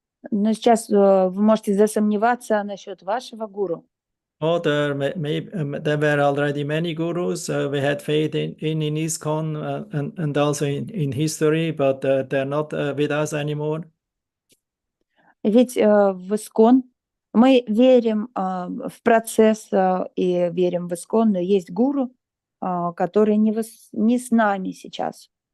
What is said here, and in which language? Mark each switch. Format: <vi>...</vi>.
<ru>Но сейчас вы можете засомневаться насчет вашего Гуру.</ru> <en>Oh, there were already many gurus. We had faith in ISKCON and also in history, but they're not with us anymore.</en> <ru>Ведь в ИСКОН мы верим в процесс и верим в ИСКОН, но есть гуру, который не с нами сейчас.</ru>